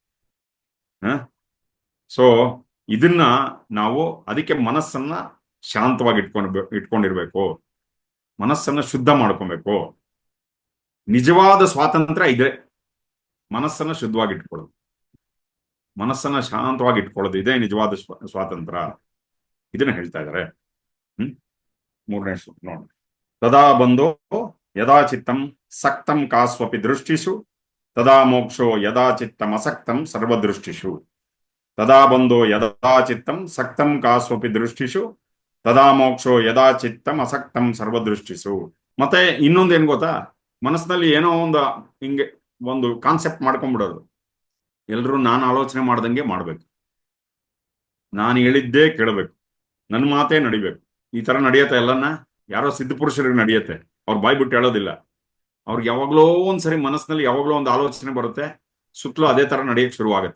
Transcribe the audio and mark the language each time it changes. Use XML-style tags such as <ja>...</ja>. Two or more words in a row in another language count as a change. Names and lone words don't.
<kn>ಸೊ ಇದನ್ನ ನಾವು, ಅದಕ್ಕೆ ಮನಸ್ಸನ್ನ ಶಾಂತವಾಗಿ ಇಟ್ಕೊಂಡಿರ್ಬೇಕು, ಮನಸ್ಸನ್ನ ಶುದ್ಧ ಮಾಡ್ಕೊಬೇಕು. ನಿಜವಾದ ಸ್ವಾತಂತ್ರ್ಯ ಇದೆ, ಮನಸ್ಸನ್ನ ಶುದ್ಧವಾಗಿ ಇಟ್ಕೊಳ್ಳೋದು, ಮನಸ್ಸನ್ನ ಶಾಂತವಾಗಿ ಇಟ್ಕೊಳ್ಳೋದು, ಇದೇ ನಿಜವಾದ ಸ್ವಾತಂತ್ರ್ಯ. ಇದನ್ನ ಹೇಳ್ತಾ ಇದ್ದಾರೆ. ಮೂರನೇ ನೋಡಿ,</kn> <sa>ತದಾ ಬಂಧೋ ಯದಾ ಚಿತ್ತಂ ಸಕ್ತಂ ಕಾಸ್ವಪಿ ದೃಷ್ಟಿಷು ತದಾ ಮೋಕ್ಷೋ ಯದಾ ಚಿತ್ತಂ ಅಸಕ್ತಂ ಸರ್ವದೃಷ್ಟಿಷು. ತದಾ ಬಂಧೋ ಯದಾ ಚಿತ್ತಂ ಸಕ್ತಂ ಕಾಸ್ವಪಿ ದೃಷ್ಟಿಷು ತದಾ ಮೋಕ್ಷೋ ಯದಾ ಚಿತ್ತಂ ಅಸಕ್ತಂ ಸರ್ವದೃಷ್ಟಿಸು.</sa> <kn>ಮತ್ತೆ ಇನ್ನೊಂದು ಏನ್ ಗೊತ್ತಾ, ಮನಸ್ಸಿನಲ್ಲಿ ಏನೋ ಹಿಂಗೆ ಒಂದು ಕಾನ್ಸೆಪ್ಟ್ ಮಾಡ್ಕೊಂಡ್ಬಿಡೋದು. ಎಲ್ರು ನಾನು ಆಲೋಚನೆ ಮಾಡ್ದಂಗೆ ಮಾಡ್ಬೇಕು, ನಾನು ಹೇಳಿದ್ದೇ ಕೇಳಬೇಕು, ನನ್ನ ಮಾತೇ ನಡಿಬೇಕು. ಈ ತರ ನಡೆಯತ್ತೆ ಎಲ್ಲನ್ನ. ಯಾರೋ ಸಿದ್ಧ ಪುರುಷರಿಗೆ ನಡೆಯತ್ತೆ, ಅವ್ರು ಬಾಯ್ ಬಿಟ್ಟು ಹೇಳೋದಿಲ್ಲ. ಅವ್ರಿಗೆ ಯಾವಾಗ್ಲೋ ಒಂದ್ಸರಿ ಮನಸ್ಸಿನಲ್ಲಿ ಯಾವಾಗ್ಲೋ ಒಂದು ಆಲೋಚನೆ ಬರುತ್ತೆ, ಸುತ್ತಲೂ ಅದೇ ತರ ನಡೆಯಕ್ಕೆ ಶುರುವಾಗತ್ತೆ.</kn>